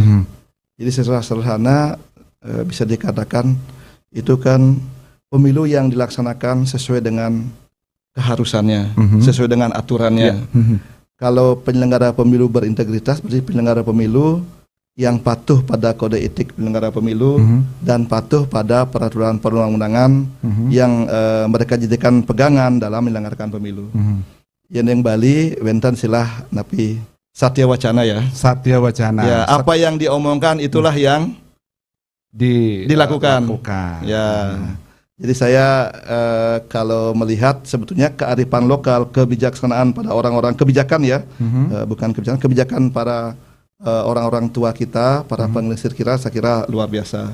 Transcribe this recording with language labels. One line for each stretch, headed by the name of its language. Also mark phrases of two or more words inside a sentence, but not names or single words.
Indonesian: Jadi secara sederhana bisa dikatakan itu kan pemilu yang dilaksanakan sesuai dengan keharusannya, sesuai dengan aturannya. Kalau penyelenggara pemilu berintegritas, berarti penyelenggara pemilu yang patuh pada kode etik penyelenggara pemilu dan patuh pada peraturan perundang-undangan yang mereka jadikan pegangan dalam menyelenggarakan pemilu.
Balinese: Yang Bali, wenten silah napi satya wacana ya. Satya wacana.
Indonesian: Ya, apa yang diomongkan itulah yang dilakukan. Ya. Jadi saya kalau melihat sebetulnya kearifan lokal, kebijaksanaan pada orang-orang, kebijakan ya, bukan kebijakan, kebijakan para orang-orang tua kita, para pengelesir kita, saya kira luar biasa.